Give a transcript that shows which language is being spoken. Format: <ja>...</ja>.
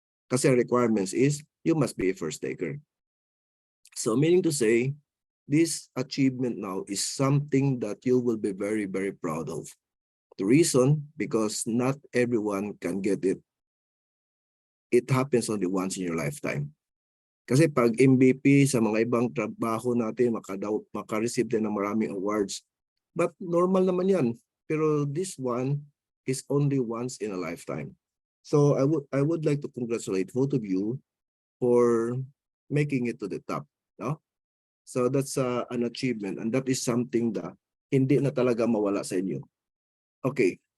<tl>Kasi ang</tl> <en>requirements is, you must be a first taker. So meaning to say, this achievement now is something that you will be very, very proud of. The reason, because not everyone can get it. It happens only once in your lifetime.</en> <tl>Kasi pag MVP sa mga ibang trabaho natin, maka-receive din ng maraming awards. But normal naman yan.</tl> <en>Pero this one is only once in a lifetime. So I would like to congratulate both of you for making it to the top. No? So that's an achievement, and that is something that</en> <tl>hindi na talaga mawala sa inyo.</tl> <en>Okay.</en>